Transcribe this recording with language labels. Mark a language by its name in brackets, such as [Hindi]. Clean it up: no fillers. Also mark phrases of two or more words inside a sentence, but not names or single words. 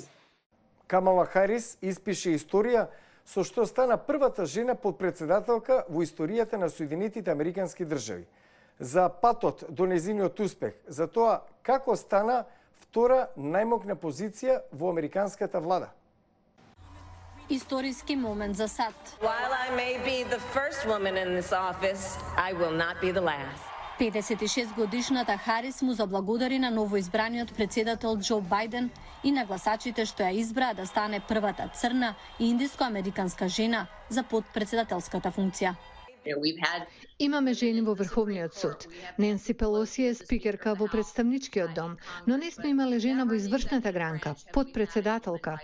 [Macedonian] Камала Харис испише историја со што стана првата жена подпредседателка во историјата на Соединетите Американски држави. За патот до незиниот успех, за тоа како стана втора најмокна позиција во американската влада. Историски момент за САД. [English] While I may be the first woman in this office, I will not be the last. [Macedonian] 56 годишната Харис му заблагодари на новоизбраниот председател Џо Бајден и на гласачите што ја избраа да стане првата црна и индиско-американска жена за подпредседателската функција. Имаме жени во Врховниот суд. Ненси Пелоси е спикерка во Представничкиот дом, но не сме имале жена во извршната гранка, подпредседателка.